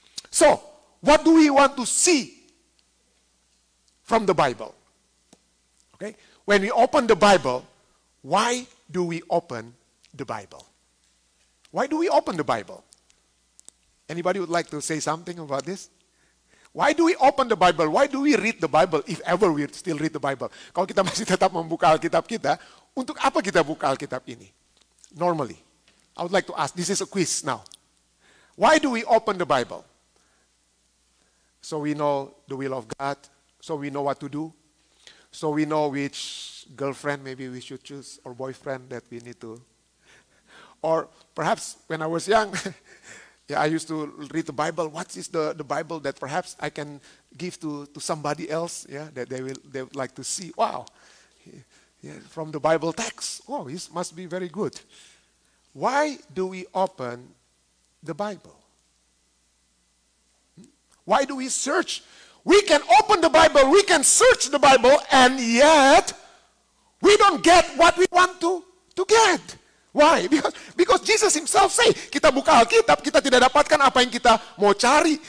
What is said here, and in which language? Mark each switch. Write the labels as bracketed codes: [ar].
[en] So, what do we want to see from the Bible? Okay? When we open the Bible, why do we open the Bible? Why do we open the Bible? Anybody would like to say something about this? Why do we open the Bible? Why do we read the Bible if ever we still read the Bible? [id] Kalau kita masih tetap membuka Alkitab kita, untuk apa kita buka Alkitab ini? [en] Normally, I would like to ask, this is a quiz now. Why do we open the Bible? So we know the will of God, so we know what to do, so we know which choose girlfriend, maybe we should choose, or boyfriend that we need to. Or perhaps when I was young, yeah, I used to read the Bible. What is the Bible that perhaps I can give to somebody else? Yeah, that they would like to see. Wow, yeah, from the Bible text. Oh, this must be very good. Why do we open the Bible? Why do we search? We can open the Bible, we can search the Bible, and yet we don't get what we want to get. Why? Because Jesus himself say, [id] kita buka Alkitab, kita tidak dapatkan apa yang kita mau cari.